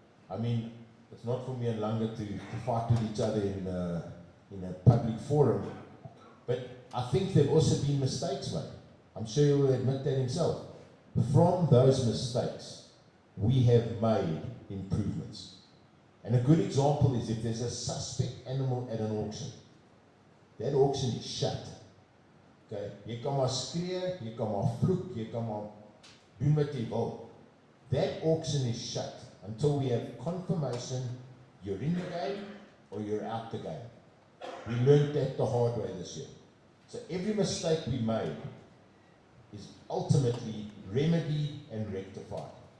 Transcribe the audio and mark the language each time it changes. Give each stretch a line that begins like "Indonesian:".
English: I mean, it's not for me and Langa to fight with each other in a public forum, but I think there have also been mistakes made. I'm sure he will admit that himself. From those mistakes, we have made improvements. And a good example is if there's a suspect animal at an auction, that auction is shut. Okay?
Afrikaans: Jy kan maar skree, jy kan maar vloek, jy kan maar doen wat jy wil.
English: That auction is shut until we have confirmation you're in the game or you're out the game. We learned that the hard way this year. So every mistake we made is ultimately remedied and rectified.